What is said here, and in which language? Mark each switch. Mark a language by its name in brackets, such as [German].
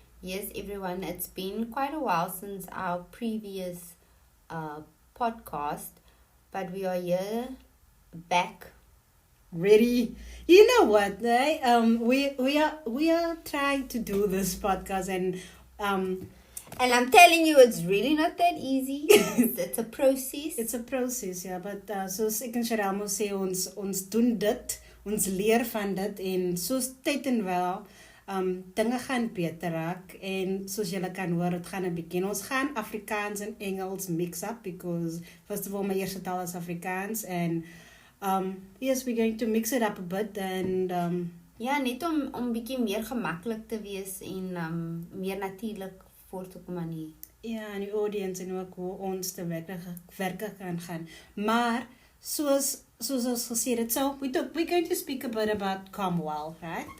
[English] Yes, everyone, it's been quite a while since our previous podcast, but we are here back. Ready? You know what? We are trying to do this podcast and I'm telling you, it's really not that easy. It's a process. It's a process, [Afrikaans] ja, but soos ek en Cheryl moet sê, ons doen dit, ons leer van dit en soos tyd en wel, dinge gaan beter raak en soos julle kan hoor, het gaan 'n bietjie. Ons gaan Afrikaans en Engels [English] mix up because first of all [Afrikaans] my eerste taal is Afrikaans [English] and yes, we're going to mix it up a bit and [Afrikaans] ja, net om bietjie meer gemaklik te wees en meer natuurlik voor te kom aan die. Ja, en die audience en ook hoe ons te werk kan gaan. Maar soos ons gesê het, [English] so we're going to speak a bit about Comwell, right?